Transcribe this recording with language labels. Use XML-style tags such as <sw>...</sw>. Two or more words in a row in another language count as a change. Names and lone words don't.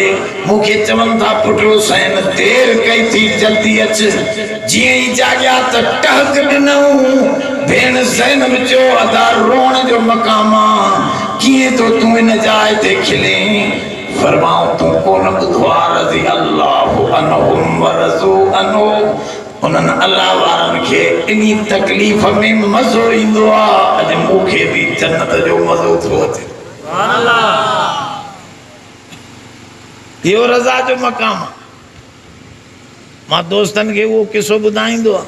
<sd>मूंखे चवनि था पुट हुसैन देर कई थी, जल्दी अच। जीअं ई जाॻिया त टहक ॾिनऊं। भेण ज़ैनब चयो अदा रोअण जो मक़ाम आहे, कीअं तो तूं इन जाइ ते खिले? फरमाओ तू कोन बुधवा</sd> <ar>رضي الله عنهم ورضوا عنه</ar> <sd>उन्हनि अल्लाह वारनि खे इन्ही तकलीफ़ में मज़ो ईंदो आहे। अॼु मूंखे बि जन्नत जो मज़ो थो अचे। इहो रज़ा जो मक़ाम आहे। मां दोस्तनि खे उहो किसो ॿुधाईंदो आहे।</sd>